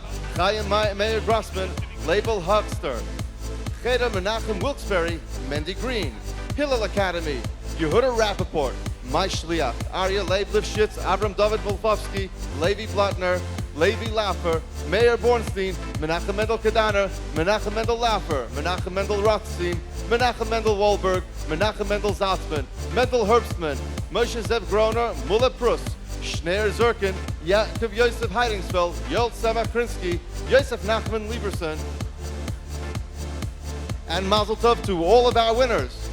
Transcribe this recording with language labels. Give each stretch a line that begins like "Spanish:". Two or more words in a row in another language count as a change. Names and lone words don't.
English: Chaim Meir Grossman, Label Huckster, Cheder Menachem Wilkes-Barre, Mendy Green, Hillel Academy, Yehuda Rappaport, Mai Shliach, Arya Leib Lifshitz, Avram David Wolfowski, Levi Blattner, Levi Laffer, Meir Bornstein, Menachem Mendel Kedaner, Menachem Mendel Laffer, Menachem Mendel Rothstein, Menachem Mendel Wolberg, Menachem Mendel Zatzman, Mendel Herbstman, Moshe Zev Groner, Mula Prus, Schneer Zirkin, Yaakov Yosef Heidingsfeld, Yoel Samakrinsky, Yosef Nachman Lieberson, and
Hebrew: Mazel Tov
English: to all of our winners.